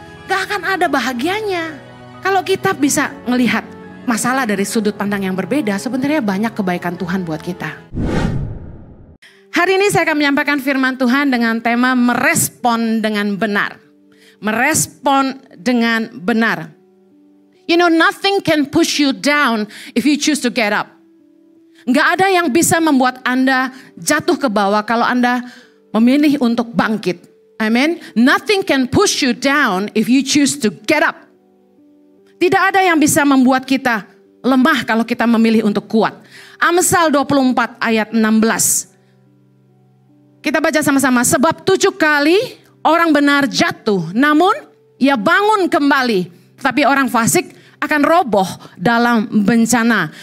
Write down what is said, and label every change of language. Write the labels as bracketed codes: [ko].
[id] Gak akan ada bahagianya. Kalau kita bisa ngelihat masalah dari sudut pandang yang berbeda, sebenarnya banyak kebaikan Tuhan buat kita. Hari ini saya akan menyampaikan firman Tuhan dengan tema merespon dengan benar. Merespon dengan benar. [en] You know, nothing can push you down if you choose to get up. [id] Nggak ada yang bisa membuat Anda jatuh ke bawah kalau Anda memilih untuk bangkit. Amen. [en] Nothing can push you down if you choose to get up. [id] Tidak ada yang bisa membuat kita lemah kalau kita memilih untuk kuat. Amsal 24 ayat 16. Kita baca sama-sama. Sebab 7 kali orang benar jatuh, namun ia bangun kembali. Tapi orang fasik akan roboh dalam bencana.